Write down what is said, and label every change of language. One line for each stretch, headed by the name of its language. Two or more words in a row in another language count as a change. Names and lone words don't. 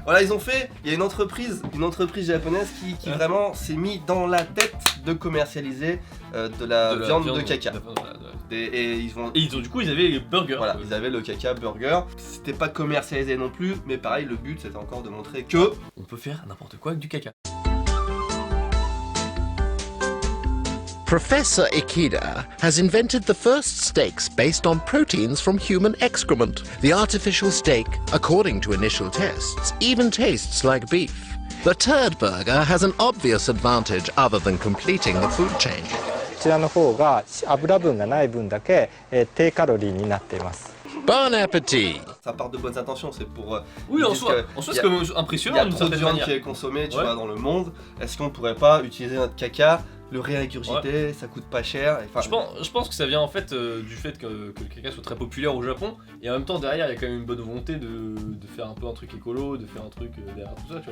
French: Voilà, ils ont fait, il y a une entreprise japonaise qui vraiment s'est mis dans la tête de commercialiser de la viande de caca. Et du coup, ils avaient les burgers. Voilà, ils avaient le caca burger. C'était pas commercialisé non plus, mais pareil, le but c'était encore de montrer que on peut faire n'importe quoi avec du caca.
English: Professor Ikeda has invented the first steaks based on proteins from human excrement. The artificial steak, according to initial tests, even tastes like beef. The turd burger has an obvious advantage other than completing the food chain.
Japanese: こちらの方が油分がない分だけ低カロリーになっています。
French: Bon appétit! Ça part de bonnes intentions, c'est pour. Oui, en soi c'est quand même impressionnant. Il y a trop de viande qui est consommée, tu vois, dans le monde. Est-ce qu'on pourrait pas utiliser notre caca, le réingurgiter, ça coûte pas cher. Je pense que ça vient en fait du fait que le caca soit très populaire au Japon, et en même temps derrière il y a quand même une bonne volonté de faire un peu un truc écolo, de faire un truc derrière tout ça, tu vois.